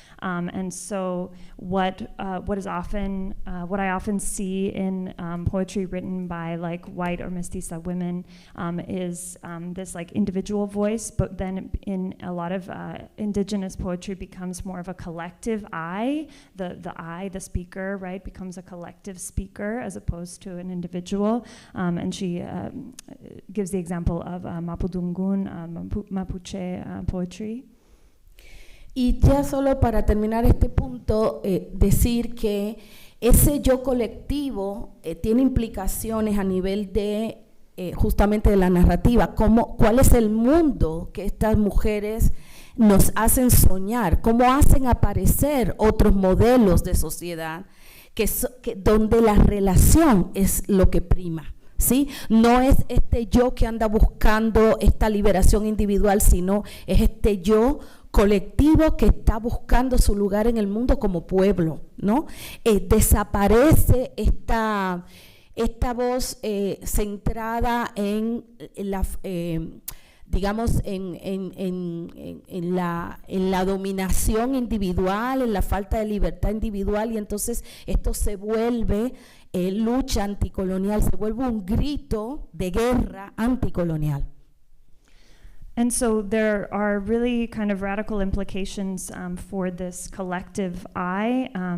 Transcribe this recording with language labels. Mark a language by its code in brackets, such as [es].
[en] And so what I often see in poetry written by like white or mestiza women is this like individual voice, but then in a lot of indigenous poetry becomes more of a collective I, the speaker, right, becomes a collective speaker as opposed to an individual. And she gives the example of Mapudungun, Mapuche poetry. [es] Y ya solo para terminar este punto, decir que ese yo colectivo tiene implicaciones a nivel de justamente de la narrativa, cuál es el mundo que estas mujeres nos hacen soñar, cómo hacen aparecer otros modelos de sociedad donde la relación es lo que prima. ¿Sí? No es este yo que anda buscando esta liberación individual, sino es este yo colectivo que está buscando su lugar en el mundo como pueblo, ¿no? Desaparece esta voz centrada en la digamos en la dominación individual, en la falta de libertad individual, y entonces esto se vuelve lucha anticolonial, se vuelve un grito de guerra anticolonial. [en] And so there are really kind of radical implications for this collective I,